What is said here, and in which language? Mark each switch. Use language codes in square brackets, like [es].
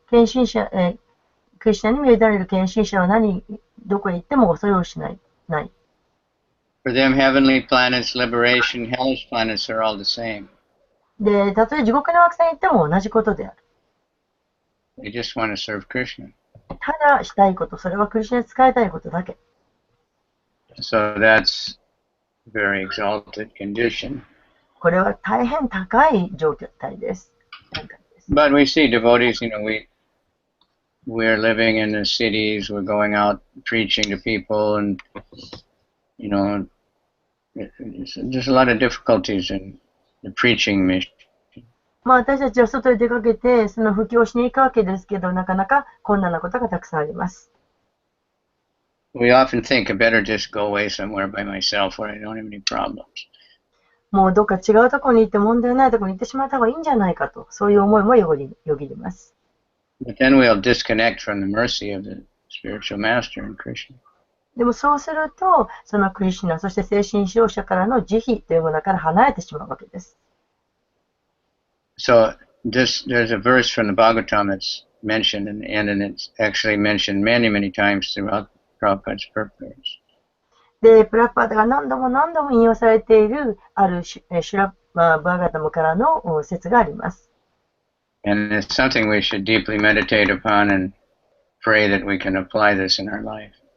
[ja] 献身者、クリスチャンに見られる献身者はどこへ行っても恐れをしない。 [en] For them, heavenly planets, liberation, hellish planets are all the same. [ja] で、たとえ地獄の惑星に行っても同じことである。 [en] They just want to serve Krishna. [ja] ただしたいこと、それはクリスチャンに使いたいことだけ。 [en] So that's a very exalted condition. [ja] これは大変高い状態です。 [en] But we see devotees, we're living in the cities, we're going out preaching to people, and, there's a lot of difficulties in the preaching mission. [ja] まあ私たちは外に出かけて、その布教しに行くわけですけど、なかなか困難なことがたくさんあります。 [en] We often think I better just go away somewhere by myself where I don't have any problems. [ja] もうどっか違うところに行って問題ないところに行ってしまった方がいいんじゃないかと、そういう思いもよぎります。 [en] But then we'll disconnect from the mercy of the spiritual master in Krishna. [ja] でもそうすると、そのクリシュナ、そして精神指導者からの慈悲というものから離れてしまうわけです。 [en] So there's a verse from the Bhagavatam that's mentioned, and it's actually mentioned many, many times throughout Prabhupada's purpose. [ja] で、プラッパーダが何度も引用されているあるシュラバーガタムからの説があります。 [en] And it's something we should deeply meditate upon and pray that we can apply this in our life.